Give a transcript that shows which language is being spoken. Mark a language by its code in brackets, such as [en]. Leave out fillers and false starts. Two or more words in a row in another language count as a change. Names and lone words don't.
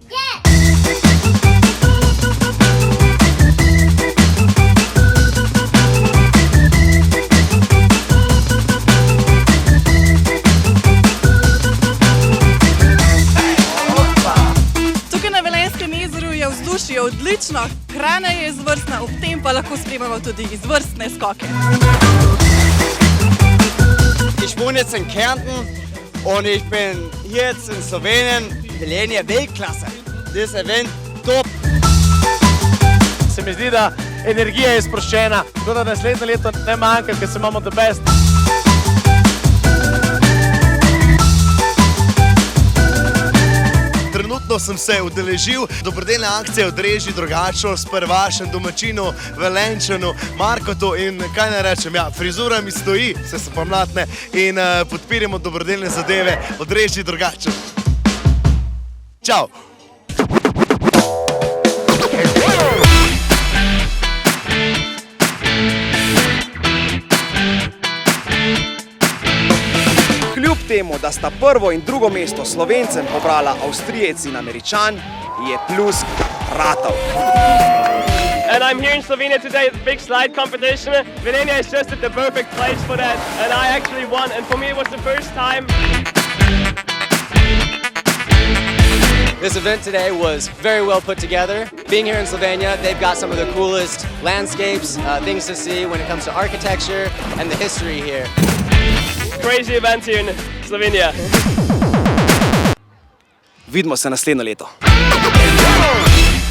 [sl] Tukaj na Velenjskem jezeru je vzdušje odlično, hrana je izvrstna, ob tem pa lahko spremljamo tudi izvrstne skoke. [de] Ich wohne jetzt in Kärnten und ich bin hier jetzt in Slowenien. Velenje Weltklasse. Das Event top. [sl] Se mi zdi, da energija je sproščena, tako da naslednje leto ne manjka, ker se imamo [en] the best. [sl] Trenutno sem se udeležil dobrodelne akcije Odreži drugačno s prvašem domačinu Velenjčanu Markotu in kaj naj rečem, ja, frizura mi stoji, vse so pa mlatne in podpiramo dobrodelne zadeve Odreži drugačno. Čau! Kljub temu, da sta prvo in drugo mesto Slovencem pobrala Avstrijec in Američan, je Pljusk ratal. [en] And I'm here in Slovenia today at the big slide competition. Velenje is just at the perfect place for that, and I actually won, and for me it was the first time. This event today was very well put together. Being here in Slovenia, they've got some of the coolest landscapes, things to see when it comes to architecture and the history here. Crazy event here in Slovenia. [sl] Vidimo se naslednje leto.